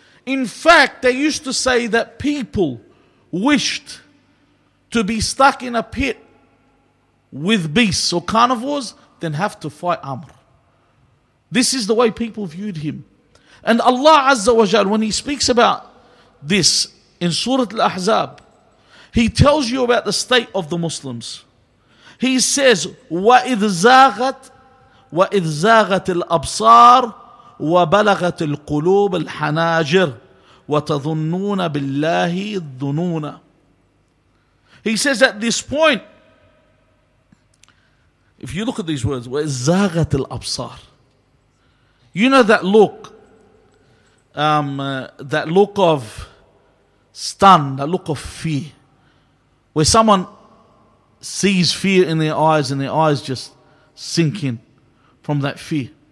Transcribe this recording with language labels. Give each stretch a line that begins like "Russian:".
English: In fact, they used to say that people wished to be stuck in a pit with beasts or carnivores than have to fight Amr. This is the way people viewed him. And Allah Azza wa Jal, when He speaks about this in Surah Al-Ahzab, He tells you about the state of the Muslims. He says,
Arabic: وَإِذْ زَاغَتِ الْأَبْصَارِ وَبَلَغَتِ الْقُلُوبِ الْحَنَاجِرِ وَتَظُنُّونَ بِاللَّهِ الظُّنُونَ.
English: He says at this point, if you look at these words,
Arabic: وَإِذْ زَاغَتِ الْأَبْصَارِ,
English: you know that look of stun, that look of fear, where someone sees fear in their eyes and their eyes just sink in from that fear.